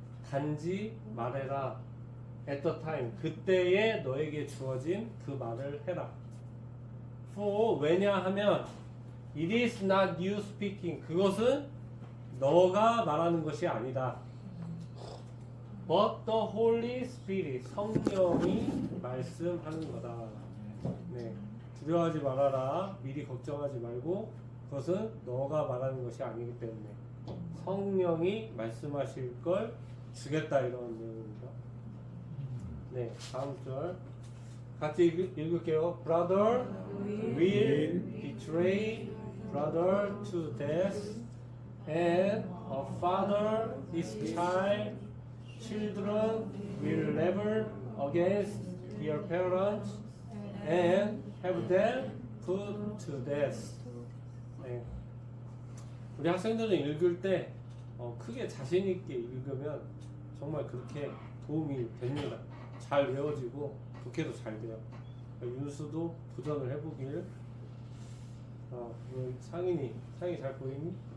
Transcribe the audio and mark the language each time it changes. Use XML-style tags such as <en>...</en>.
<ko>단지 말해라.</ko> <en>At the time,</en> <ko>그때에 너에게 주어진 그 말을 해라. For, 왜냐하면</ko> <en>it is not you speaking,</en> <ko>그것은 너가 말하는 것이 아니다.</ko> <en>But the Holy Spirit,</en> <ko>성령이 말씀하는 거다. 네, 두려워하지 말아라. 미리 걱정하지 말고 그것은 너가 말하는 것이 아니기 때문에 성령이 말씀하실 걸 주겠다, 이런 내용입니다. 네, 다음 절 같이 읽을게요.</ko> <en>Brother will betray brother to death, and a father his child. Children will rebel against their parents and have them put to death.</en> <ko>네. 우리 학생들은 읽을 때 크게 자신 있게 읽으면 정말 그렇게 도움이 됩니다. 잘 외워지고 독해도 잘 돼요. 윤수도 도전을 해보길. 상이 잘 보이니?</ko>